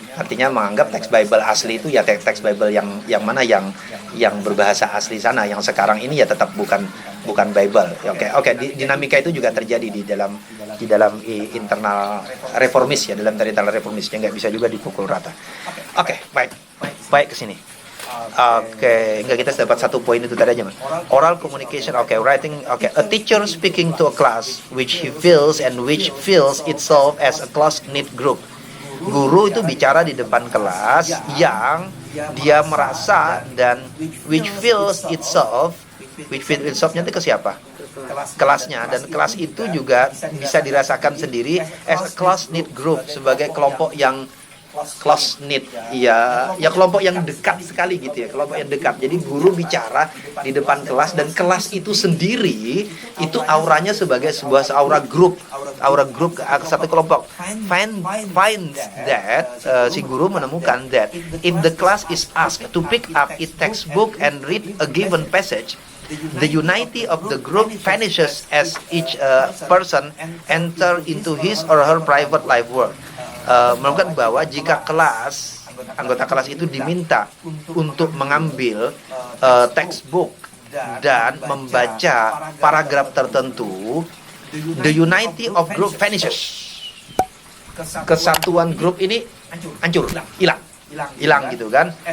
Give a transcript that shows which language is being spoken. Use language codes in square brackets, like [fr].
[id] Artinya menganggap teks Bible asli itu ya teks Bible yang mana yang berbahasa asli sana, yang sekarang ini ya tetap bukan Bible. Oke, dinamika itu juga terjadi di dalam internal reformis ya, dalam internal reformis yang nggak bisa juga dipukul rata. Oke, baik ke sini. Enggak, kita dapat satu poin itu tadi aja, Mas. [en] Oral communication, writing, a teacher speaking to a class which he feels and which feels itself as a close-knit group. [id] Guru itu bicara di depan kelas yang dia merasa dan [en] which feels itself- [id] nya itu ke siapa? Kelasnya, dan kelas itu juga bisa dirasakan sendiri [en] as a close-knit group, [id] sebagai kelompok yang close knit, ya kelompok yang dekat sekali gitu ya, kelompok yang dekat. Jadi guru bicara di depan kelas dan kelas itu sendiri itu auranya sebagai sebuah aura grup satu kelompok. [en] Find that [id] si guru menemukan [en] that if the class is asked to pick up its textbook and read a given passage, the unity of the group vanishes as each person enter into his or her private life work. [id] Menunjukkan bahwa jika anggota kelas itu diminta untuk mengambil textbook dan membaca paragraf tertentu, [en] the unity of group vanishes. [id] Kesatuan grup ini hancur, hilang gitu kan.